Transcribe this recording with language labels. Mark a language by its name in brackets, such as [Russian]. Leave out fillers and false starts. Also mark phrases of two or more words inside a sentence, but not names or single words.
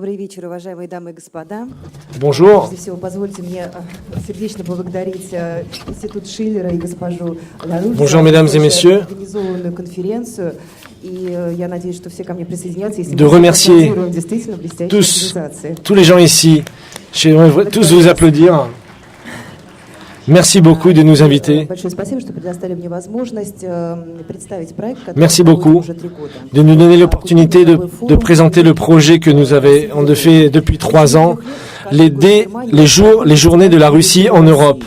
[Russian] вечер, уважаемые дамы и господа. [French] Bonjour. [Russian] Прежде всего, позвольте мне сердечно поблагодарить Институт Шиллера и госпожу Ларуш [French] Bonjour, mesdames et messieurs. [Russian] за организованную конференцию. И я надеюсь, что все ко мне присоединятся. [French] De remercier tous les gens ici. J'aimerais tous vous applaudir. Merci beaucoup de nous inviter. Merci beaucoup de nous donner l'opportunité de présenter le projet que nous avons fait depuis 3 ans, les journées de la Russie en Europe.